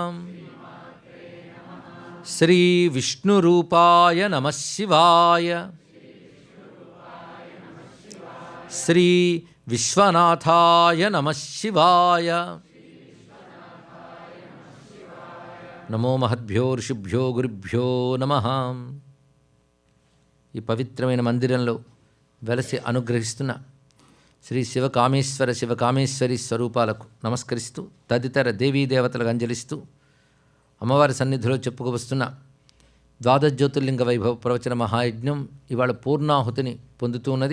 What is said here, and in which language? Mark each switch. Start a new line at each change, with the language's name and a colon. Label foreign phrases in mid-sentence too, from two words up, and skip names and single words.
Sanskrit: श्री विष्णुरूपाय नमः शिवाय। श्री विश्वनाथाय नमः शिवाय। नमो महद्भ्यो ऋषिभ्यो गुरुभ्यो नमः।
Telugu: ఈ పవిత్రమైన మందిరంలో వెలసి అనుగ్రహిస్తున్న శ్రీ శివకామేశ్వర శివకామేశ్వరి స్వరూపాలకు నమస్కరిస్తూ తదితర దేవీ దేవతలకు అంజలిస్తూ అమ్మవారి సన్నిధిలో చెప్పుకువస్తున్న ద్వాదశ జ్యోతిర్లింగ వైభవ ప్రవచన మహాయజ్ఞం ఇవాళ పూర్ణాహుతిని పొందుతూ ఉన్నది.